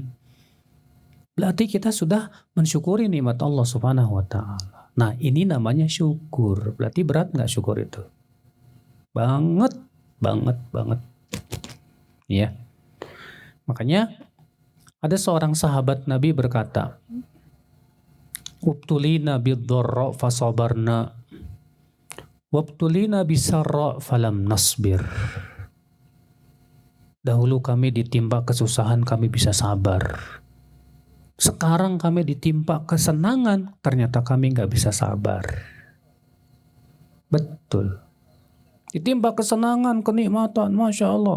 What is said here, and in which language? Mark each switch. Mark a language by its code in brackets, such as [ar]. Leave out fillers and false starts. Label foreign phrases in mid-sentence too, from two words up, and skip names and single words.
[id] Berarti kita sudah mensyukuri nikmat Allah Subhanahu wa taala. Nah, ini namanya syukur. Berarti berat nggak syukur itu? Banget. Ya. Makanya ada seorang sahabat Nabi berkata, [ar] "ابتلينا بالضراء فصبرنا وابتلينا بالسراء فلم نصبر." [id] Dahulu kami ditimpa kesusahan, kami bisa sabar. Sekarang kami ditimpa kesenangan, ternyata kami nggak bisa sabar. Betul. Ditimpa kesenangan, kenikmatan, [ar] ما شاء الله.